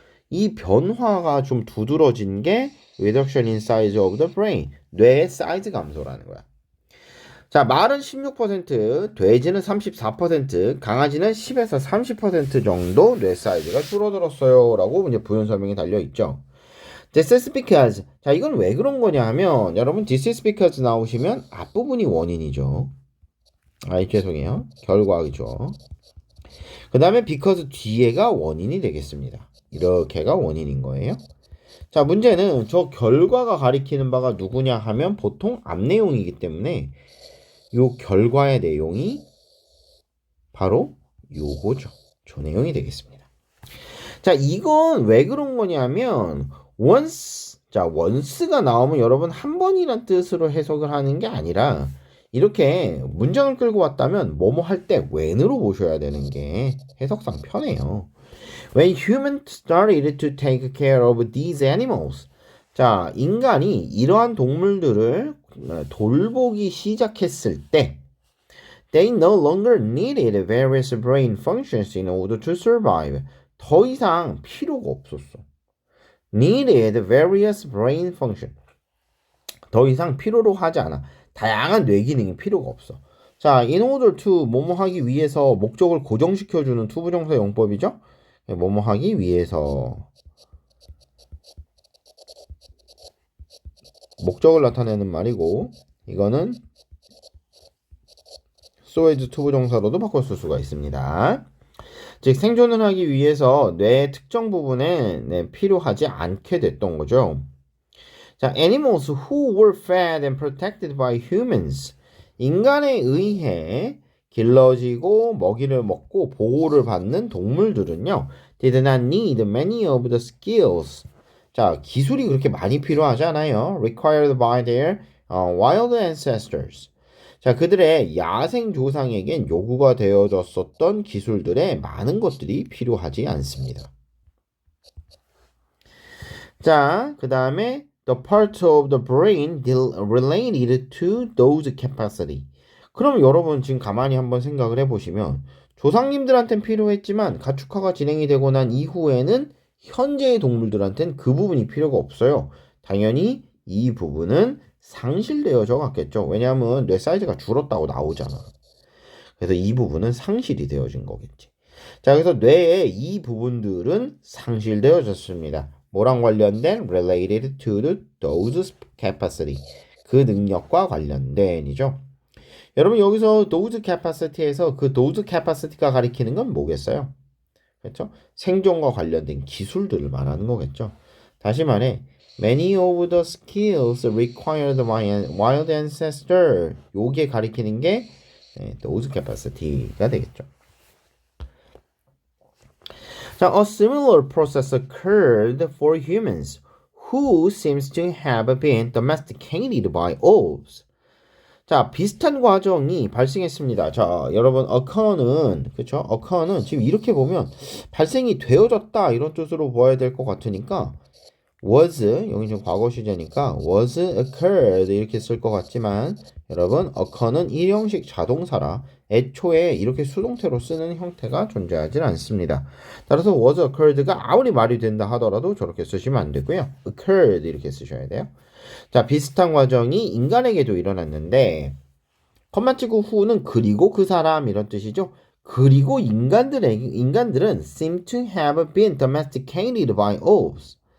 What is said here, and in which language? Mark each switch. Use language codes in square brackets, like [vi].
[ko] 이 변화가 좀 두드러진 게 [en] reduction in size of the brain. [ko] 뇌의 사이즈 감소라는 거야. 자, 말은 16%, 돼지는 34%, 강아지는 10에서 30% 정도 뇌 사이즈가 줄어들었어요. 라고 이제 부연 설명이 달려 있죠. [en] This is because. [ko] 자, 이건 왜 그런 거냐 하면, 여러분, [en] this is because [ko] 나오시면 앞부분이 원인이죠. 죄송해요. 결과이죠. 그 다음에 because 뒤에가 원인이 되겠습니다. 이렇게가 원인인 거예요. 자, 문제는 저 결과가 가리키는 바가 누구냐 하면 보통 앞 내용이기 때문에 요 결과의 내용이 바로 요거죠. 저 내용이 되겠습니다. 자, 이건 왜 그런 거냐면 once, 자, once가 나오면 여러분 한 번이란 뜻으로 해석을 하는 게 아니라 이렇게 문장을 끌고 왔다면 뭐뭐 할 때 when으로 보셔야 되는 게 해석상 편해요. [en] When humans started to take care of these animals. [ko] 자, 인간이 이러한 동물들을 돌보기 시작했을 때 [en] they no longer needed various brain functions in order to survive. [ko] 더 이상 필요가 없었어. [en] needed various brain function. [ko] 더 이상 필요로 하지 않아. 다양한 뇌 기능이 필요가 없어. 자, in order to 뭐뭐 하기 위해서 목적을 고정시켜주는 투부정사 용법이죠. 뭐뭐 하기 위해서 목적을 나타내는 말이고 이거는 so as 투부정사로도 바꿔 쓸 수가 있습니다. 즉 생존을 하기 위해서 뇌의 특정 부분에 필요하지 않게 됐던 거죠. [en] 자, animals who were fed and protected by humans. [ko] 인간에 의해 길러지고 먹이를 먹고 보호를 받는 동물들은요. [en] did not need many of the skills. [ko] 자, 기술이 그렇게 많이 필요하지 않아요. [en] required by their wild ancestors. [ko] 자, 그들의 야생 조상에겐 요구가 되어졌었던 기술들의 많은 것들이 필요하지 않습니다. 자, 그 다음에 [en] the part of the brain related to those capacity. [ko] 그럼 여러분 지금 가만히 한번 생각을 해보시면 조상님들한테는 필요했지만 가축화가 진행이 되고 난 이후에는 현재의 동물들한테는 그 부분이 필요가 없어요. 당연히 이 부분은 상실되어져 갔겠죠. 왜냐하면 뇌 사이즈가 줄었다고 나오잖아. 그래서 이 부분은 상실이 되어진 거겠지. 자, 그래서 뇌의 이 부분들은 상실되어졌습니다. 뭐랑 관련된? [en] related to those capacity. [ko] 그 능력과 관련된이죠. 여러분 여기서 those capacity에서 그 those capacity가 가리키는 건 뭐겠어요? 그렇죠? 생존과 관련된 기술들을 말하는 거겠죠. 다시 말해 [en] many of the skills required by wild ancestor. [ko] 요게 가리키는 게 those capacity가 되겠죠. [en] 자, a similar process occurred for humans who seems to have been domesticated by wolves. [ko] 자, 비슷한 과정이 발생했습니다. 자, 여러분, occur는, 그쵸? occur는 지금 이렇게 보면 발생이 되어졌다 이런 뜻으로 보아야 될 것 같으니까 was, 여기 지금 과거 시제니까 was occurred 이렇게 쓸 것 같지만 여러분, occur는 일형식 자동사라 애초에 이렇게 수동태로 쓰는 형태가 존재하지 않습니다. 따라서 was occurred가 아무리 말이 된다 하더라도 저렇게 쓰시면 안 되고요. occurred 이렇게 쓰셔야 돼요. 자, 비슷한 과정이 인간에게도 일어났는데 컴마 치고 후는 그리고 그 사람 이런 뜻이죠. 그리고 인간들은 [en] seem to have been domesticated by wolves.